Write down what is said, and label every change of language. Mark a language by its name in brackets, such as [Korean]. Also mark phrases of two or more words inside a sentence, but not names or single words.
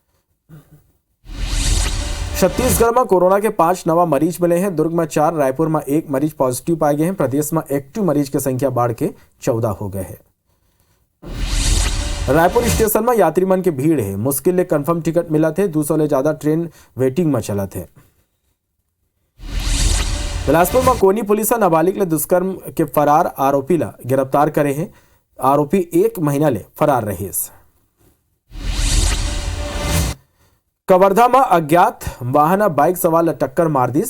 [Chhattisgarhi] छत्तीसगढ़ में कोरोना के 5 नवा मरीज मिले हैं। दुर्ग में 4, रायपुर में 1 मरीज पॉजिटिव पाए गए हैं। प्रदेश में एक्टिव मरीज की संख्या बढ़ के 14 हो गए हैं। रायपुर स्टेशन में यात्री मन की भीड़ है। मुश्किल ले कंफर्म टिकट मिला थे। 200 ले ज्यादा ट्रेन वेटिंग में चला थे। बिलासपुर में कोनी पुलिस नाबालिग ले दुष्कर्म के फरार आरोपी ला गिरफ्तार करे हैं। आरोपी 1 महीना ले फरार रहे। कवर्धा में अज्ञात वाहन बाइक सवार ला टक्कर मार दीस।